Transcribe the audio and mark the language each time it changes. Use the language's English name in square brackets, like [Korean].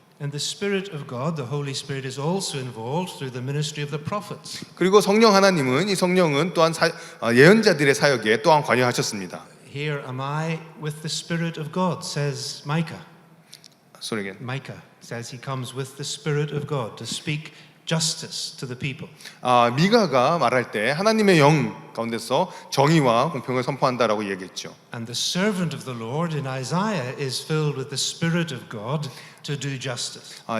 [English] And the Spirit of God, the Holy Spirit, is also involved through the ministry of the prophets. [Korean] 그리고 성령 하나님은 이 성령은 또한 예언자들의 사역에 또한 관여하셨습니다. [English] Here am I with the Spirit of God, says Micah. Sorry again. Micah says he comes with the Spirit of God to speak justice to the people. [Korean] 미가가 말할 때 하나님의 영 가운데서 정의와 공평을 선포한다라고 얘기했죠. [English] And the servant of the Lord in Isaiah is filled with the Spirit of God to do justice.